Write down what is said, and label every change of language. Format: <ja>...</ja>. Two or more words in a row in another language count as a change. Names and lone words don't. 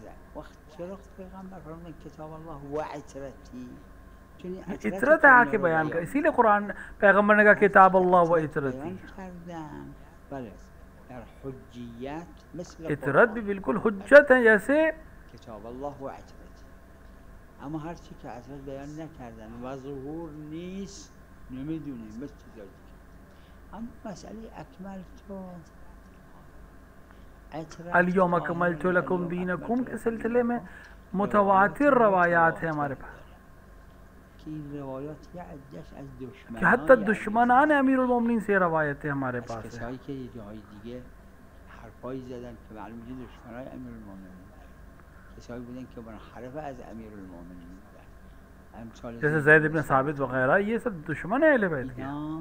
<hi>इतरत आके बयान कर, इसीलिए कुरान पैगम्बर ने कहा</hi> <ar>كتاب الله وعترتي.</ar> <hi>इतरत भी बिल्कुल हुज्जत है जैसे</hi> <ar>كتاب الله وعترتي,</ar> <fa>اما هر چی که حضرت بیان نکردن و ظهور نیست نمیدونیم مثل چیزایی دیگه. اما مسئله اکمل تو</fa> <ar>اليوم أكملت لكم دينكم</ar> <hi>के सिलसिले में मुतवातिर रवायात है हमारे पास कि हत्ता दुश्मनान अमीरुल मोमिनीन से रवायतें हमारे पास है। जैसे ज़ैद इब्न साबित वगैरह, ये सब दुश्मन है अहले बैत के।</hi>